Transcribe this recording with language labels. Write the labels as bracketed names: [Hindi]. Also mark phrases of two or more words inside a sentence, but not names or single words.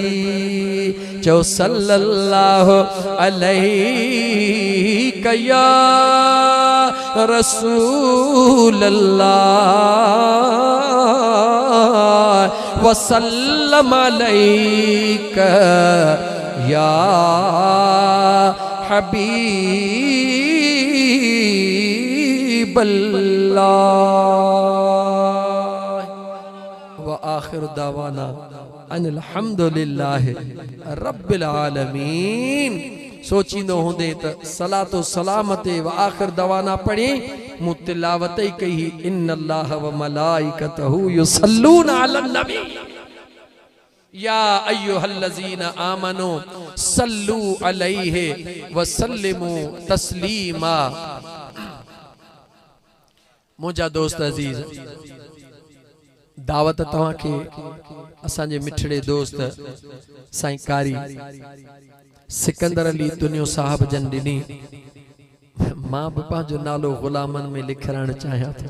[Arabic] جو صلى الله عليه يا رسول الله وسلم عليك يا حبيب الله. وآخر دعوانا أن الحمد لله رب العالمين. [Sindhi] सोचींदो होंदे त [Arabic] صلاة سلامة وآخر دعوانا [Sindhi] पढ़ी मूं तिलावत ही कही [Arabic] إن الله وملائكته يصلون على النبي يا أيها الذين آمنوا صلوا عليه وسلموا تسليما. [Sindhi] मुझा दोस्त अजीज दावत तव्हां खे असांजे मिठड़े दोस्त साईं कारी सिकंदर अली दुनियो साहब जन ॾिनी। मां भी पंहिंजो नालो ग़ुलामन में लिखण चाहियां थो।